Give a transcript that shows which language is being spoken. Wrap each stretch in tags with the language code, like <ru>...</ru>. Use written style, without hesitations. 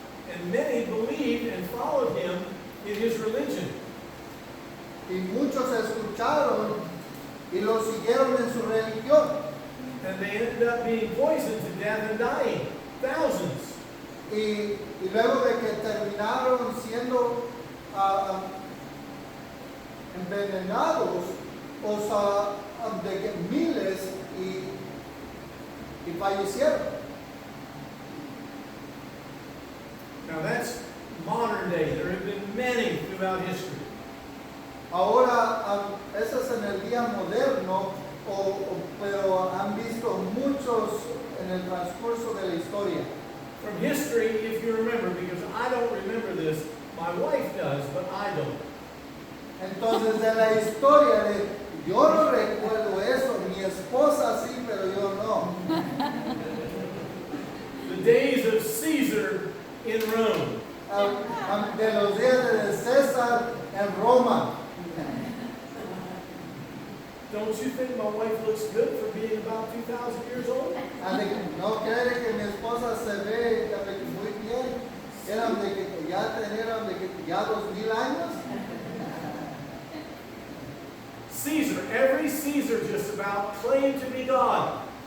<en>And many believed and followed him in his religion.</en> <es>Y muchos escucharon y lo siguieron en su religión.</es> <en>And they ended up being poisoned to death and dying. Thousands.</en> <es>Y luego de que terminaron siendo envenenados, o sea, de que miles y fallecieron.</es> <en>Now that's modern day. There have been many throughout history.</en> <es>Ahora, eso es en el día moderno, pero han visto muchos en el transcurso de la historia.</es> <en>From history, if you remember, because I don't remember this, my wife does, but I don't.</en> <es>Entonces, de la historia de, yo no recuerdo eso, mi esposa sí, pero yo no.</es> <en>The days of Caesar in Rome.</en> <es>De los días de César en Roma.</es> <en>Don't you think my wife looks good for being about 2,000 years old?</en> <es>No cree que mi esposa se ve muy bien. Eran de que ya tenían de que ya 2000 años.</es> <en>Caesar, every Caesar just about claimed to be God.</en>